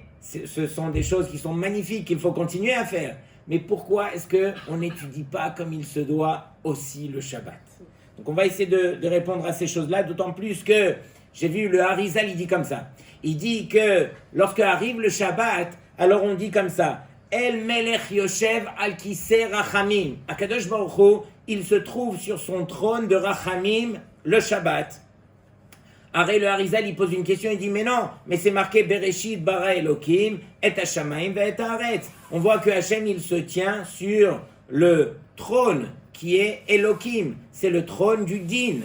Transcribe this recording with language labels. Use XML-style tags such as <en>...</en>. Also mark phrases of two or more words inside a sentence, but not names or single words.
<fr>Ce sont des choses qui sont magnifiques, qu'il faut continuer à faire. Mais pourquoi est-ce qu'on n'étudie pas comme il se doit aussi le Shabbat? Donc on va essayer de répondre à ces choses-là, d'autant plus que j'ai vu le Harizal, il dit comme ça. Il dit que lorsque arrive le Shabbat, alors on dit comme ça,</fr> <he>אל מלך יושב על כסא רחמים. הקדוש ברוך הוא,</he> <fr>il se trouve sur son trône de Rachamim le Shabbat. Arrête, le Harizal, il pose une question, il dit, mais non, mais c'est marqué</fr> <he>בראשית ברא אלוקים, את השמים ואת הארץ.</he> <fr>On voit que Hachem, il se tient sur le trône qui est Elokim, c'est le trône du Din.</fr>